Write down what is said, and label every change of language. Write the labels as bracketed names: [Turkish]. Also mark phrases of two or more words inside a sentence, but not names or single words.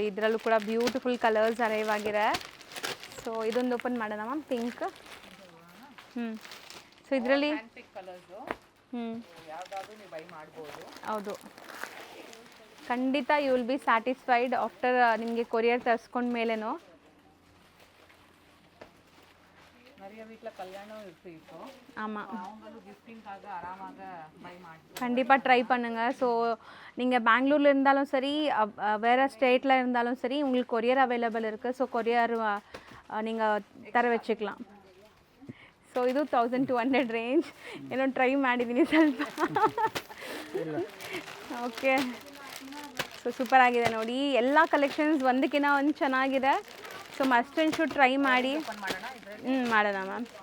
[Kannada] ಇದರಲ್ಲೂ ಕೂಡ [English] beautiful colours arrive [Kannada] ಆಗಿದೆ. ಸೊ ಇದೊಂದು ಓಪನ್ ಮಾಡೋಣ ಮ್ಯಾಮ್. ಪಿಂಕ್. ಸೊ ಇದರಲ್ಲಿ ಹೌದು, ಖಂಡಿತ [English] you will be satisfied after [Kannada] ನಿಮಗೆ ಕೊರಿಯರ್ ತರಿಸ್ಕೊಂಡ ಮೇಲೇನೋ. [Tamil] ஆமாம், கண்டிப்பாக ட்ரை பண்ணுங்கள். ஸோ நீங்கள் பெங்களூரில் இருந்தாலும் சரி, வேறு ஸ்டேட்டில் இருந்தாலும் சரி, உங்களுக்கு [English] courier available [Tamil] இருக்குது. ஸோ கொரியர் நீங்கள் தர வச்சுக்கலாம். [Kannada] ಸೊ ಇದು 1200 ರೇಂಜ್. ಏನೋ ಟ್ರೈ ಮಾಡಿದ್ದೀನಿ ಸ್ವಲ್ಪ. ಓಕೆ, ಸೊ ಸೂಪರ್ ಆಗಿದೆ ನೋಡಿ. ಎಲ್ಲ ಕಲೆಕ್ಷನ್ಸ್ ಒಂದಕ್ಕಿಂತ ಒಂದು ಚೆನ್ನಾಗಿದೆ. ಸೊ [English] must and should try [Kannada] ಮಾಡಿ. ಮಾಡೋಣ ಮ್ಯಾಮ್.